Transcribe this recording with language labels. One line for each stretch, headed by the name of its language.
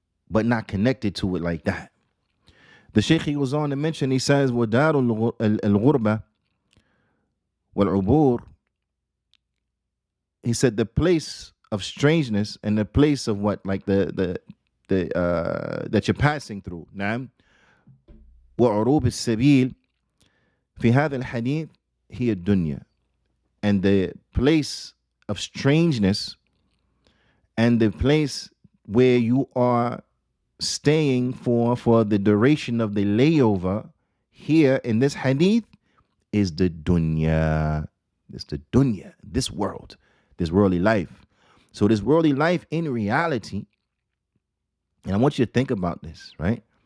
English: but not connected to it like that. The Shaykh, he goes on to mention, he says,
Arabic: وَدَارُ الْغُرْبَةِ وَالْعُبُورِ.
English: He said the place of strangeness and the place of what, like the that you're passing through.
Arabic: نعم. وعروب السبيل في هذا الحديث هي الدنيا.
English: And the place of strangeness and the place where you are staying for the duration of the layover here in this hadith is the dunya. It's the dunya, this world, this worldly life. So this worldly life in reality, and I want you to think about this, right?